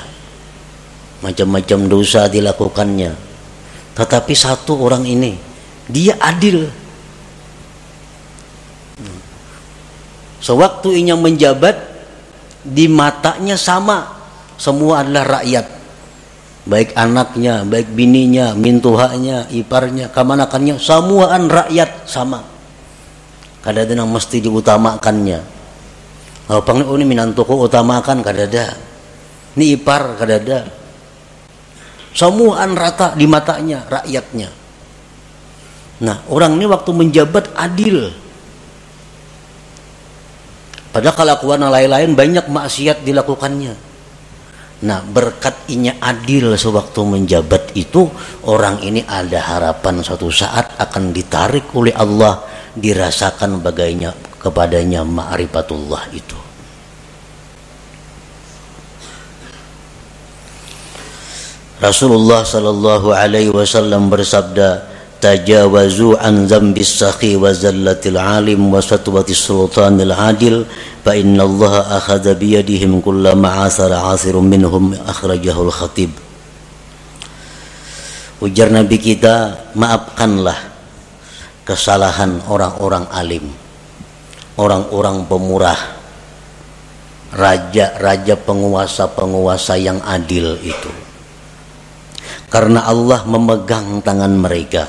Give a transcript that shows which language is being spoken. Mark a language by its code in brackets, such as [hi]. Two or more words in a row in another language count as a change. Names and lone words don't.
[id] Macam-macam dosa dilakukannya. Tetapi satu orang ini, dia adil. [bjn] Sewaktu inya menjabat, di matanya sama, semua adalah rakyat, baik anaknya, baik bininya, mintuhanya, iparnya, kamanakannya, semuaan rakyat sama. Kadang-kadang mesti diutamakannya. Oh ini minantuku utamakan, kadada. Ini ipar, kadada. Semuaan rata di matanya rakyatnya. [id] Nah, orang ini waktu menjabat adil. Padahal kelakuan lain-lain banyak maksiat dilakukannya. [bjn] Nah, berkat inya adil sewaktu menjabat itu, orang ini ada harapan suatu saat akan ditarik oleh Allah, dirasakan bagainya kepadanya ma'rifatullah itu. [ar] رسول الله صلى الله عليه وسلم bersabda, تجاوزوا عن ذنب السخي وزلة العالم وسطوة السلطان العادل فإن الله آخذ بيدهم كلما عثر عاثر منهم أخرجه الخطيب. [id] Ujar Nabi kita, maafkanlah kesalahan orang-orang alim, orang-orang pemurah, raja-raja, penguasa-penguasa yang adil itu, karena Allah memegang tangan mereka.